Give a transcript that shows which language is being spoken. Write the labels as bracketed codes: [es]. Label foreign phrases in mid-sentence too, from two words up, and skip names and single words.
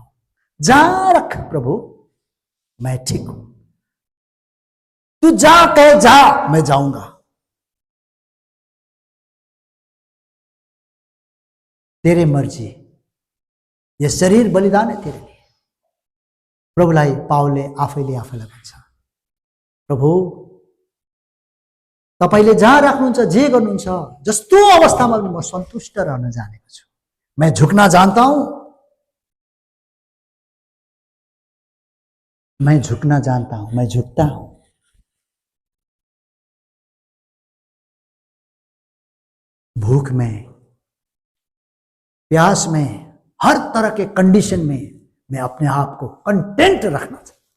[hi] जा रख प्रभु, मैं ठीक हूं, तू जा कहे जा, मैं जाऊंगा। तेरे मर्जी, ये शरीर बलिदान है तेरे लिए। [ne] प्रभुलाई पावलले आफैले आफैलाई भन्छ, प्रभु तपाईले जहाँ राख्नुहुन्छ, जे गर्नुहुन्छ, जस्तो अवस्थामा पनि म सन्तुष्ट रहन जानेको छु। [hi] मैं झुकना जानता हूं, मैं झुकना जानता हूं, मैं झुकता हूं। भूख में, प्यास में, हर तरह के कंडीशन में मैं अपने आप को कंटेंट रखना चाहता।